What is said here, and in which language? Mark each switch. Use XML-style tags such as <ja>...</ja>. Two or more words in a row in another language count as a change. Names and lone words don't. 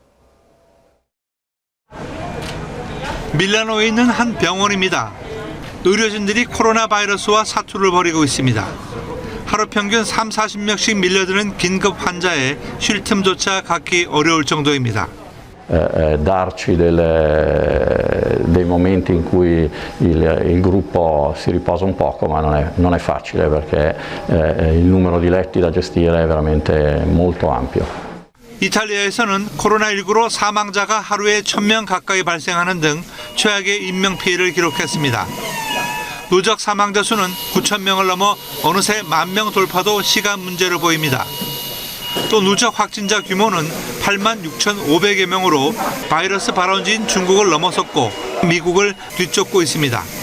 <ko>밀라노에 있는 한 병원입니다. 의료진들이 코로나 바이러스와 사투를 벌이고 있습니다. 하루 평균 3, 40명씩 밀려드는 긴급 환자에 쉴 틈조차 갖기 어려울 정도입니다.</ko> <it>darci dei momenti in cui il gruppo si riposa un poco, ma non è facile perché il numero di letti da gestire è veramente molto ampio.</it> <ko>이탈리아에서는 코로나19로 사망자가 하루에 1,000명 가까이 발생하는 등 최악의 인명피해를 기록했습니다. 누적 사망자 수는 9,000명을 넘어 어느새 10,000명 돌파도 시간 문제로 보입니다. 또 누적 확진자 규모는 86,500여 명으로 바이러스 발원지인 중국을 넘어섰고 미국을 뒤쫓고 있습니다.</ko>